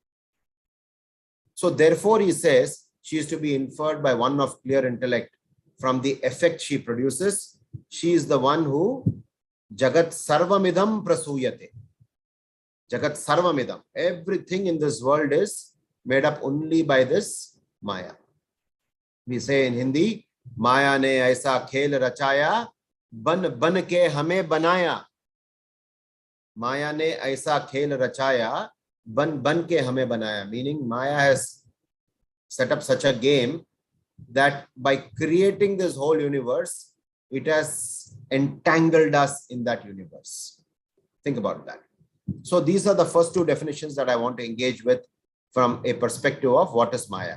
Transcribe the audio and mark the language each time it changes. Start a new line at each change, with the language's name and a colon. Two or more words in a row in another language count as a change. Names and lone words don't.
English: So therefore he says she is to be inferred by one of clear intellect from the effect she produces. She is the one who
Sanskrit: जगत् सर्वमिदं प्रसूयते. जगत् सर्वमिदम्.
English: Everything in this world is made up only by this Maya. We say in Hindi,
Hindi: माया ने ऐसा खेल रचाया, बन के हमें बनाया. माया ने ऐसा खेल रचाया, बन के हमें बनाया.
English: Meaning Maya has set up such a game that by creating this whole universe, it has entangled us in that universe. Think about that. So these are the first two definitions that I want to engage with from a perspective of what is Maya.